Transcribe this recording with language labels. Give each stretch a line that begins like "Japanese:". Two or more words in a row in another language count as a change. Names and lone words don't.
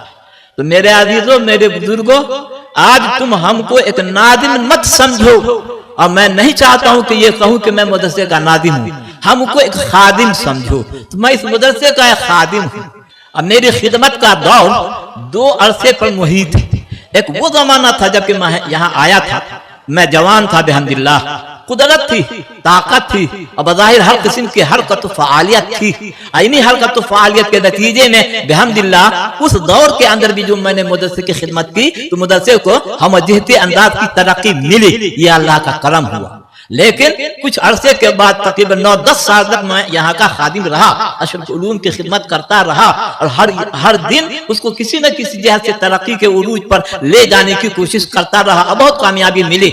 Urdu: تو میرے عزیزوں، میرے بزرگوں، آج تم ہم کو ایک ناظم مت سمجھو، اور میں نہیں چاہتا ہوں کہ یہ کہوں کہ میں مدرسے کا ناظم ہوں، ہم کو ایک خادم سمجھو۔ تو میں اس مدرسے کا ایک خادم ہوں، اور میری خدمت کا دور 2 عرصے پر محیط ہے۔ ایک وہ زمانہ تھا جب کہ میں یہاں آیا تھا، میں جوان تھا بحمداللہ، قدرت تھی، طاقت تھی، اور بظاہر ہر قسم کی حرکت و فعالیت تھی۔ عینی حرکت و فعالیت کے نتیجے میں بحمداللہ اس دور کے اندر بھی جو میں نے مدرسے کی خدمت کی تو مدرسے کو ہم جہتی انداز کی ترقی ملی، یہ اللہ کا کرم ہوا۔ لیکن کچھ عرصے کے بعد تقریباً 9-10 سال تک میں یہاں کا خادم رہا، اشرف علوم کی خدمت کرتا رہا، اور ہر دن اس کو کسی نہ کسی جہت سے ترقی کے عروج پر لے جانے کی کوشش کرتا رہا، اور بہت کامیابی ملی۔